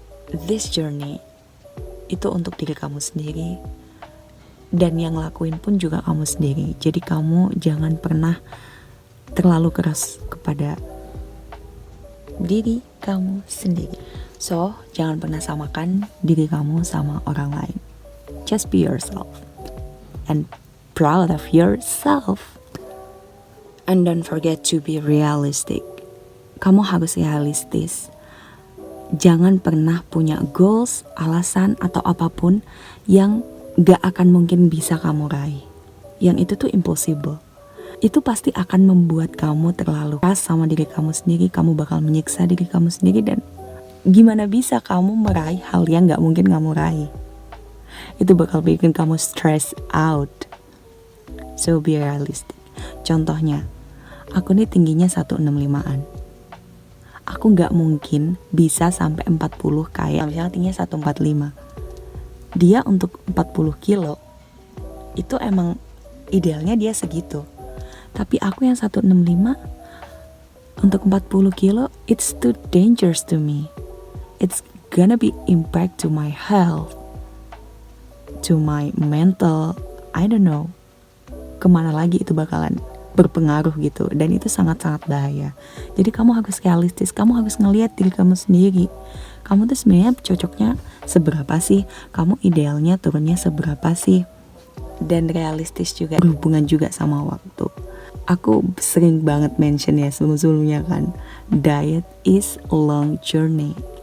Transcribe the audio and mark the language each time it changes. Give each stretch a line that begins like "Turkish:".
Indonesian: This journey itu untuk diri kamu sendiri, dan yang lakuin pun juga kamu sendiri. Jadi kamu jangan pernah terlalu keras kepada diri kamu sendiri. So, jangan pernah samakan diri kamu sama orang lain.
English: Just be yourself and proud of yourself. And don't forget to be realistic.
Indonesian: Kamu harus realistis. Jangan pernah punya goals, alasan, atau apapun yang gak akan mungkin bisa kamu raih. Yang itu tuh impossible. Itu pasti akan membuat kamu terlalu keras sama diri kamu sendiri. Kamu bakal menyiksa diri kamu sendiri, dan gimana bisa kamu meraih hal yang gak mungkin kamu raih. Itu bakal bikin kamu stress out. So be realistic. Contohnya, aku nih tingginya 165an. Aku gak mungkin bisa sampai 40 kayak misalnya tingginya 145. Dia untuk 40 kilo itu emang idealnya dia segitu. Tapi aku yang 165 untuk 40 kilo, it's too dangerous to me.
English: It's gonna be impact to my health, to my mental, I don't know.
Indonesian: Kemana lagi itu bakalan berpengaruh gitu, dan itu sangat-sangat bahaya. Jadi kamu harus realistis, kamu harus ngelihat diri kamu sendiri. Kamu tuh sebenarnya cocoknya seberapa sih? Kamu idealnya turunnya seberapa sih? Dan realistis juga, berhubungan juga sama waktu. Aku sering banget mention ya sebelum-sebelumnya kan, diet is a long journey.